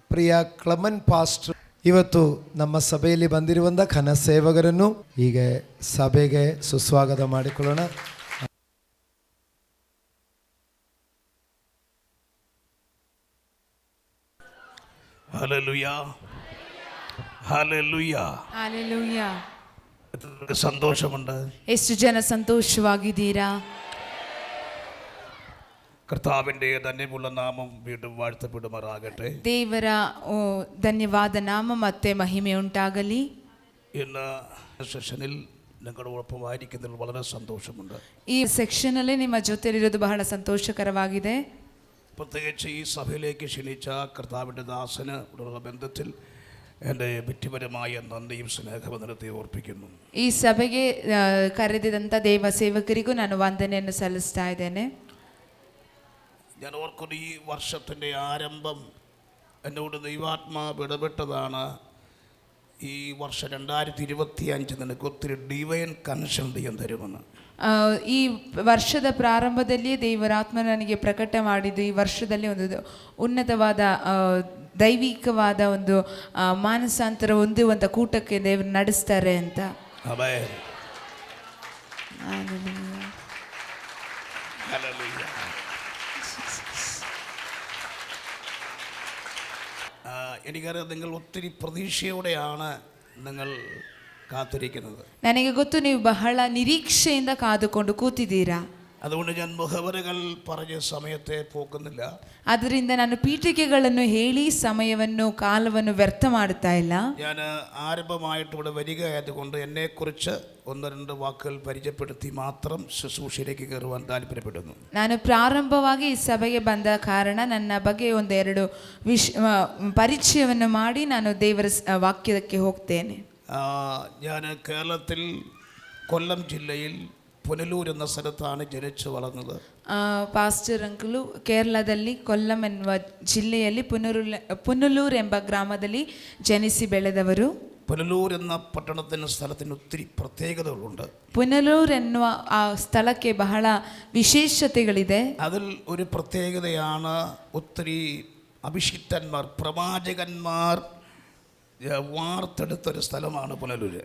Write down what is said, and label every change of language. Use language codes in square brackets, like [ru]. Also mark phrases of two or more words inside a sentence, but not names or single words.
[kn] ಪ್ರಿಯ ಕ್ಲೆಮೆನ್ ಪಾಸ್ಟರ್ ಇವತ್ತು ನಮ್ಮ ಸಭೆಯಲ್ಲಿ ಬಂದಿರುವಂಥ ಘನ ಸೇವಕರನ್ನು ಈಗ ಸಭೆಗೆ ಸುಸ್ವಾಗತ ಮಾಡಿಕೊಳ್ಳೋಣ. [ml] ഹല്ലേലൂയ ഹല്ലേലൂയ ഹല്ലേലൂയ. സന്തോഷമുണ്ട്. [kn] ಎಷ್ಟು ಜನ ಸಂತೋಷವಾಗಿದ್ದೀರಾ? [ml] കർത്താവിന്റെ ധന്യമുള്ള നാമം വീണ്ടും വാഴ്ത്തപ്പെടുമാറാകട്ടെ. [kn] ದೇವರ ಧನ್ಯವಾದ ನಾಮ ಮತ್ತೆ ಮಹಿಮೆ ಉಂಟಾಗಲಿ. [ml] ഇന്ന് സെഷനിൽ നിങ്ങളോടൊപ്പം ആയിരിക്കുന്നതിൽ വളരെ സന്തോഷമുണ്ട്. [kn] ಈ ಸೆಕ್ಷನ್ ಅಲ್ಲಿ ನಿಮ್ಮ ಜೊತೆಲಿರೋದು ಬಹಳ ಸಂತೋಷಕರವಾಗಿದೆ. [ml] പ്രത്യേകിച്ച് ഈ സഭയിലേക്ക് ക്ഷണിച്ച കർത്താവിൻ്റെ ദാസന് ഉള്ള ബന്ധത്തിൽ എൻ്റെ വ്യക്തിപരമായ നന്ദിയും സ്നേഹവന്ദനത്തെ ഓർപ്പിക്കുന്നു. [kn] ಈ ಸಭೆಗೆ ಕರೆದಿದಂಥ ದೇವ ಸೇವಕರಿಗೂ ನಾನು ವಂದನೆಯನ್ನು ಸಲ್ಲಿಸ್ತಾ ಇದ್ದೇನೆ. [ml] ഞാൻ ഓർക്കുന്നു, ഈ വർഷത്തിൻ്റെ ആരംഭം എന്നോട് ദൈവാത്മാവ് ഇടപെട്ടതാണ്. ഈ വർഷം 2025 നിനക്ക് ഒത്തിരി [en] divine connection [ml] ദൈവം തരുമെന്ന്. [kn] ಈ ವರ್ಷದ ಪ್ರಾರಂಭದಲ್ಲಿ ದೇವರಾತ್ಮ ನನಗೆ ಪ್ರಕಟ ಮಾಡಿದ್ದು ಈ ವರ್ಷದಲ್ಲಿ ಒಂದು ಉನ್ನತವಾದ ದೈವಿಕವಾದ ಒಂದು ಮಾನಸಾಂತರ ಹೊಂದುವಂಥ ಕೂಟಕ್ಕೆ ದೇವರು ನಡೆಸ್ತಾರೆ ಅಂತ. [ml] എനിക്കറിയാം, നിങ്ങൾ ഒത്തിരി പ്രതീക്ഷയോടെയാണ് നിങ്ങൾ കാത്തിരിക്കുന്നത്. [kn] ನನಗೆ ಗೊತ್ತು, ನೀವು ಬಹಳ ನಿರೀಕ್ಷೆಯಿಂದ ಕಾದುಕೊಂಡು ಕೂತಿದ್ದೀರಾ. [ml] അതുകൊണ്ട് ഞാൻ മുഖവരകൾ പറഞ്ഞ സമയത്തെ പോക്കുന്നില്ല. [kn] ಅದರಿಂದ ನಾನು ಪೀಠಿಕೆಗಳನ್ನು ಹೇಳಿ സമയವನ್ನು ಕಾಲವನ್ನು ವ್ಯರ್ಥ ಮಾಡುತ್ತಾ ಇಲ್ಲ. [ml] ഞാൻ ആരംഭമായിട്ട് ഇവിടെ വരിക ആയതുകൊണ്ട് എന്നെക്കുറിച്ച് 1-2 വാക്കുകൾ പരിചയപ്പെടുത്തി മാത്രം ശുശ്രൂഷയിലേക്ക് കയറുവാൻ താല്പര്യപ്പെടുന്നു. [kn] ನಾನು ಪ್ರಾರಂಭವಾಗಿ ಈ ಸಭೆಗೆ ಬಂದ ಕಾರಣ ನನ್ನ ಬಗ್ಗೆ 1-2 ಪರಿಚಯವನ್ನು ಮಾಡಿ ನಾನು ದೇವರ ವಾಕ್ಯಕ್ಕೆ ಹೋಗ್ತೇನೆ. [ml] ഞാൻ കേരളത്തിൽ കൊല്ലം ജില്ലയിൽ പുനലൂർ എന്ന സ്ഥലത്താണ് ജനിച്ചു വളർന്നത്. [kn] ಪಾಸ್ಟರ್ ಅಂಕಲು ಕೇರಳದಲ್ಲಿ ಕೊಲ್ಲಂ ಎನ್ನುವ ಜಿಲ್ಲೆಯಲ್ಲಿ ಪುನಲೂರು ಎಂಬ ಗ್ರಾಮದಲ್ಲಿ ಜನಿಸಿ ಬೆಳೆದವರು. [ml] പുനലൂർ എന്ന പട്ടണത്തിന് സ്ഥലത്തിന് ഒത്തിരി പ്രത്യേകതകളുണ്ട്. [kn] പുനലൂർ ಎನ್ನುವ ಆ ಸ್ಥಳಕ್ಕೆ ಬಹಳ ವಿಶೇಷತೆಗಳಿದೆ. [ml] അതിൽ ഒരു പ്രത്യേകതയാണ് ഒത്തിരി അഭിഷിക്തന്മാർ, പ്രവാചകന്മാർ വാർത്തെടുത്തൊരു സ്ഥലമാണ് പുനലൂര്.